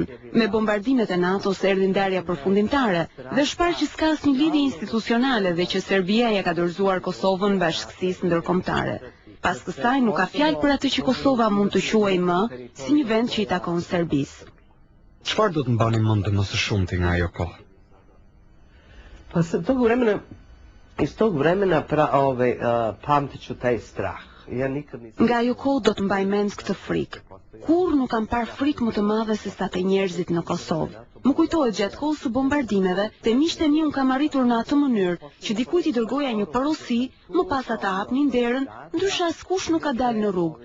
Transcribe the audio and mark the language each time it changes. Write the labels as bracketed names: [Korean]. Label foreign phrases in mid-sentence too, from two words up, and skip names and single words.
[Albanian] Me bombardimet e NATO-s erdhi ndarja përfundimtare dhe shpar që s'ka asnjë lidhje institucionale dhe që Serbia ja ka dorëzuar Kosovën Bashkësisë Ndërkombëtare. Pas kësaj nuk ka fjalë për atë që Kosova mund të quajë më si një vend që i takon Serbisë. Çfarë do të mbani mend më së shumti nga ajo kohë? [Serbian] Pas tog vremena, iz tog vremena pamtit ću taj strah. [Albanian] Nga ajo kohë do të mbaj mend këtë frikë. Kur nuk kam parë frikë më të madhe se sa te njerëzit në Kosovë. Më kujtohet gjatë kohës së bombardimeve, te miqtë e mi unë kam arritur në atë mënyrë që dikujt i dërgoja një porosi, më pas ata hapnin derën, ndryshe askush nuk ka dalë në rrugë.